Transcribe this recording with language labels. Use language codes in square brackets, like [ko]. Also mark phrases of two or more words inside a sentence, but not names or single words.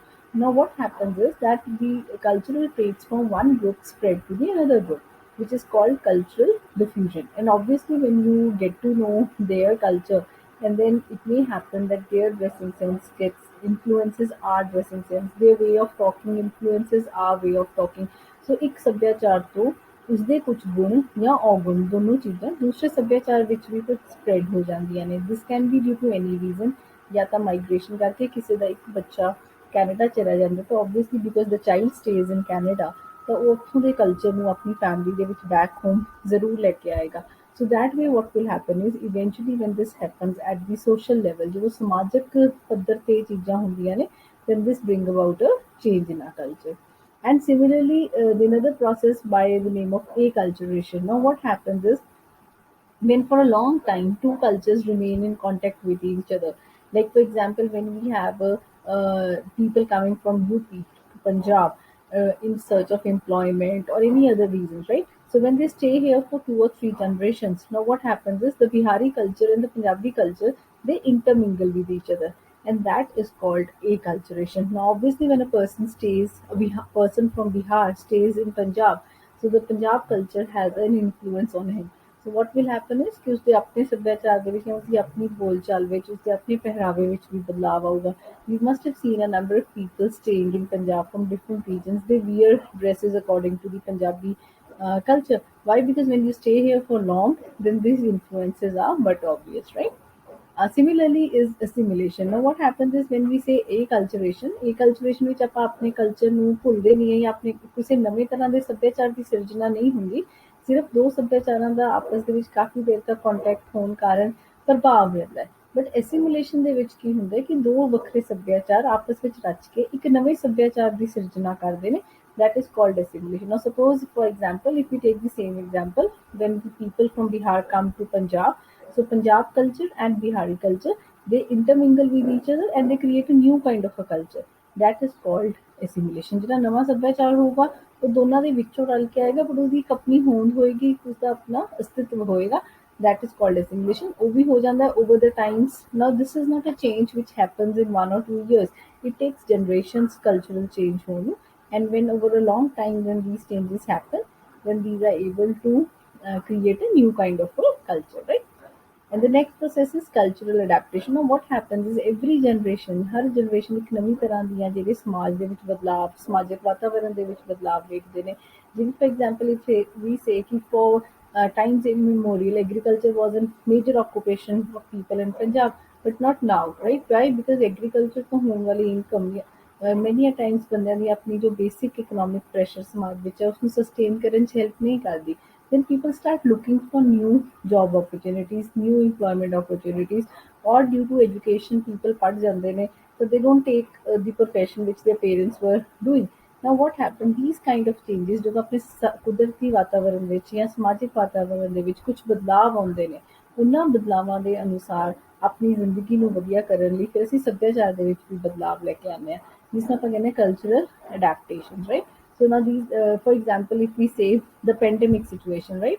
[en] Now, what happens is that the cultural traits from one group spread to the another group, which is called cultural diffusion. And obviously, when you get to know their culture, and then it may happen that their dressing sense gets influences our dressing sense, their way of talking influences our way of talking. [pa] So ਇੱਕ ਸੱਭਿਆਚਾਰ ਤੋਂ ਉਸਦੇ ਕੁਝ ਗੁਣ ਜਾਂ ਔਗੁਣ ਦੋਨੋਂ ਚੀਜ਼ਾਂ ਦੂਸਰੇ ਸੱਭਿਆਚਾਰ ਵਿੱਚ ਵੀ ਕੁਝ ਸਪਰੈਡ ਹੋ ਜਾਂਦੀਆਂ ਨੇ. [en] This can be due to any reason, [pa] ਜਾਂ ਤਾਂ ਮਾਈਗ੍ਰੇਸ਼ਨ ਕਰਕੇ ਕਿਸੇ ਦਾ ਇੱਕ ਬੱਚਾ ਕੈਨੇਡਾ ਚਲਾ ਜਾਂਦਾ ਤਾਂ [en] obviously because the child stays in Canada [pa] ਤਾਂ ਉਹ ਉੱਥੋਂ ਦੇ ਕਲਚਰ ਨੂੰ ਆਪਣੀ ਫੈਮਿਲੀ ਦੇ ਵਿੱਚ [en] back home [pa] ਜ਼ਰੂਰ ਲੈ ਕੇ ਆਏਗਾ. [en] So that way what will happen is eventually when this happens at the social level, [pa] ਜਦੋਂ ਸਮਾਜਿਕ ਪੱਧਰ ਤੇ ਇਹ ਚੀਜ਼ਾਂ ਹੁੰਦੀਆਂ ਨੇ, [en] then this bring about a change in our culture. And similarly, the another process by the name of acculturation. Now what happens is when for a long time two cultures remain in contact with each other, like for example when we have people coming from UP to Punjab, in search of employment or any other reasons, right? So when they stay here for 2 or 3 generations, now what happens is the Bihari culture and the Punjabi culture, they intermingle with each other, and that is called acculturation. Now, obviously, when a person stays, person from Bihar stays in Punjab, so the Punjab culture has an influence on him. So what will happen is [hi] कि उसके अपने सभ्याचार [pa] ਦੇ ਵਿੱਚ ਜਾਂ ਉਸਦੀ ਆਪਣੀ ਬੋਲਚਾਲ ਵਿੱਚ ਉਸਦੇ ਆਪਣੇ ਪਹਿਰਾਵੇ ਵਿੱਚ ਵੀ ਬਦਲਾਵ ਆਊਗਾ. [en] You must have seen a number of people staying in Punjab from different regions. They wear dresses according to the Punjabi culture. Why? Because when you stay here for long, then these influences are but obvious, right? Similarly is assimilation. Now what happens is when we say acculturation [pa] ਵਿੱਚ ਆਪਾਂ ਆਪਣੇ ਕਲਚਰ ਨੂੰ ਭੁੱਲਦੇ ਨਹੀਂ ਹੈ ਜਾਂ ਆਪਣੇ ਕਿਸੇ ਨਵੇਂ ਤਰ੍ਹਾਂ ਦੇ ਸੱਭਿਆਚਾਰ ਦੀ ਸਿਰਜਣਾ ਨਹੀਂ ਹੁੰਦੀ, ਸਿਰਫ ਦੋ ਸੱਭਿਆਚਾਰਾਂ ਦਾ ਆਪਸ ਦੇ ਵਿੱਚ ਕਾਫੀ ਦੇਰ ਤੱਕ ਕੰਟੈਕਟ ਹੋਣ ਕਾਰਨ ਪ੍ਰਭਾਵ ਰਹਿੰਦਾ ਹੈ. ਬਟ ਐਸੀਮੂਲੇਸ਼ਨ ਦੇ ਵਿੱਚ ਕੀ ਹੁੰਦਾ ਹੈ ਕਿ ਦੋ ਵੱਖਰੇ ਸੱਭਿਆਚਾਰ ਆਪਸ ਵਿੱਚ ਰਚ ਕੇ ਇੱਕ ਨਵੇਂ ਸੱਭਿਆਚਾਰ ਦੀ ਸਿਰਜਣਾ ਕਰਦੇ ਨੇ. [en] That is called assimilation. Now suppose, for example, if we take the same example, when the people from Bihar come to Punjab, so Punjab culture and Bihari culture, they intermingle with each other and they create a new kind of a culture. That is called assimilation. [pa] ਜਿਹੜਾ ਨਵਾਂ ਸੱਭਿਆਚਾਰ ਹੋਊਗਾ ਉਹ ਦੋਨਾਂ ਦੇ ਵਿੱਚੋਂ ਰਲ ਕੇ ਆਏਗਾ, ਪਰ ਉਹਦੀ ਇੱਕ ਆਪਣੀ ਹੋਂਦ ਹੋਏਗੀ, ਉਸਦਾ ਆਪਣਾ ਅਸਤਿਤਵ ਹੋਏਗਾ. [en] That is called assimilation. [pa] ਉਹ ਵੀ ਹੋ ਜਾਂਦਾ ਹੈ [en] over the times. Now this is not a change which happens in 1 or 2 years. It takes generations cultural change [pa] ਹੋਣ ਨੂੰ, [en] and when over a long time when these changes happen, then these are able to create a new kind of a culture, right? And the next process is cultural adaptation. Now what happens is every generation, [pa] ਹਰ generation ਇੱਕ ਨਵੀਂ ਤਰ੍ਹਾਂ ਦੀਆਂ ਜਿਹੜੇ ਸਮਾਜ ਦੇ ਵਿੱਚ ਬਦਲਾਵ, ਸਮਾਜਿਕ ਵਾਤਾਵਰਣ ਦੇ ਵਿੱਚ ਬਦਲਾਵ ਵੇਖਦੇ ਨੇ. [en] ਜਿਵੇਂ for example if we say ਕਿ for times immemorial agriculture was a major occupation of people in Punjab, but not now, right? Why? Because agriculture [pa] ਤੋਂ ਹੋਣ ਵਾਲੀ ਇਨਕਮ [en] many a times [pa] ਬੰਦਿਆਂ ਦੀ ਆਪਣੀ ਜੋ [en] basic economic pressure [pa] ਸਮਾਜ ਵਿੱਚ ਹੈ ਉਸਨੂੰ sustain ਕਰਨ 'ਚ help ਨਹੀਂ ਕਰਦੀ. [en] Then people start looking for new job opportunities, new employment opportunities, or due to education, people [pa] ਪੜ੍ਹ ਜਾਂਦੇ ਨੇ, [en] so they don't take the profession which their parents were doing. Now what happened? These kind of changes [pa] ਜਦੋਂ ਆਪਣੇ ਕੁਦਰਤੀ ਵਾਤਾਵਰਣ ਵਿੱਚ ਜਾਂ ਸਮਾਜਿਕ ਵਾਤਾਵਰਣ ਦੇ ਵਿੱਚ ਕੁਝ ਬਦਲਾਵ ਆਉਂਦੇ ਨੇ, ਉਹਨਾਂ ਬਦਲਾਵਾਂ ਦੇ ਅਨੁਸਾਰ ਆਪਣੀ ਜ਼ਿੰਦਗੀ ਨੂੰ ਵਧੀਆ ਕਰਨ ਲਈ ਫਿਰ ਅਸੀਂ ਸੱਭਿਆਚਾਰ ਦੇ ਵਿੱਚ ਵੀ ਬਦਲਾਵ ਲੈ ਕੇ ਆਉਂਦੇ ਹਾਂ, ਜਿਸ ਨੂੰ ਆਪਾਂ ਕਹਿੰਦੇ ਹਾਂ [en] cultural adaptation, right? So now these, for example, if we say the pandemic situation, right?